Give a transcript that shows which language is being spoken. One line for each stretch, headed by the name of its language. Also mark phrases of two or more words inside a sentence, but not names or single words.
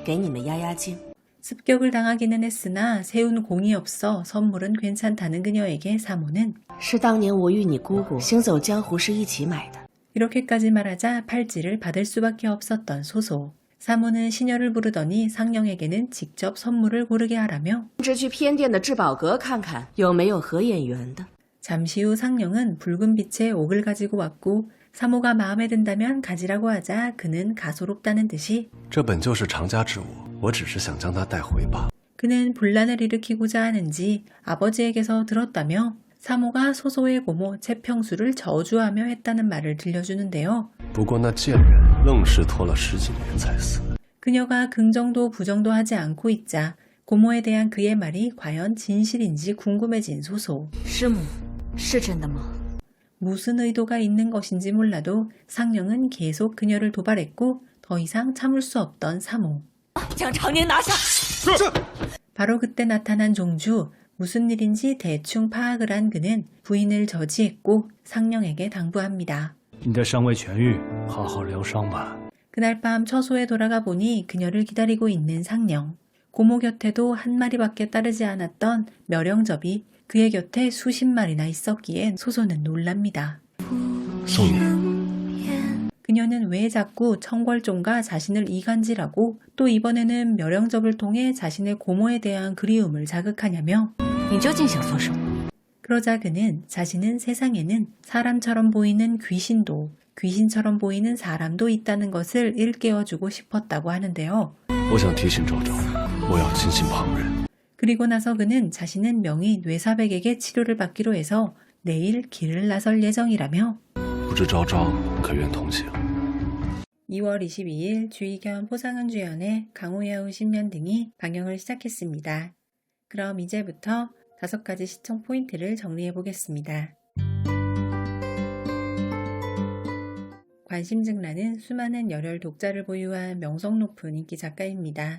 Chinese: 全当是师母的一片心意，给你们压压惊。
Korean: 습격을 당하기는 했으나 세운 공이 없어 선물은 괜찮다는 그녀에게 사모는
Chinese: 是当年我与你姑姑行走江湖时一起买的。
Korean: 이렇게까지 말하자 팔찌를 받을 수밖에 없었던 소소. 사모는 시녀를 부르더니 상령에게는 직접 선물을 고르게 하라며
Chinese: 只去偏殿的至宝阁看看有没有合眼缘的。
Korean: 잠시 후 상령은 붉은 빛의 옥을 가지고 왔고 사모가 마음에 든다면 가지라고 하자 그는 가소롭다는 듯이
Chinese: 这本就是常家之物，我只是想将它带回罢。
Korean: 그는 분란을 일으키고자 하는지 아버지에게서 들었다며 사모가 소소의 고모 채평수를 저주하며 했다는 말을 들려주는데요.
Chinese: 不过那贱人愣是拖了10几年才死。
Korean: 그녀가 긍정도 부정도 하지 않고 있자 고모에 대한 그의 말이 과연 진실인지 궁금해진 소소.
Chinese: 师母，是真的吗？
Korean: 무슨 의도가 있는 것인지 몰라도 상령은 계속 그녀를 도발했고 더 이상 참을 수 없던 사모.
Chinese: 将常年拿下！
Korean: 바로 그때 나타난 종주. 무슨 일인지 대충 파악을 한 그는 부인을 저지했고 상령에게 당부합니다.
Chinese: 你的伤未痊愈，好好疗伤吧。
Korean: 그날 밤 처소에 돌아가 보니 그녀를 기다리고 있는 상령. 고모 곁에도 한 마리밖에 따르지 않았던 멸령접이 그의 곁에 수십 마리나 있었기에 소소는 놀랍니다.
Chinese: 送你。
Korean: 그녀는 왜 자꾸 청궐종과 자신을 이간질하고 또 이번에는 멸령접을 통해 자신의 고모에 대한 그리움을 자극하냐며
Chinese: 你究竟想做什么？
Korean: 그러자 그는 자신은 세상에는 사람처럼 보이는 귀신도 귀신처럼 보이는 사람도 있다는 것을 일깨워주고 싶었다고 하는데요.
Chinese: 我想提醒周周，我要亲近旁人。
Korean: 그리고 나서 그는 자신은 명의 뇌사백에게 치료를 받기로 해서 내일 길을 나설 예정이라며
Chinese: 不知昭昭可愿同行？
Korean: 2월 22일 주의겸 포상은 주연의 강호야후 신면 등이 방영을 시작했습니다. 그럼 이제부터 5가지 시청 포인트를 정리해 보겠습니다. 관심증란은 수많은 열혈 독자를 보유한 명성 높은 인기 작가입니다.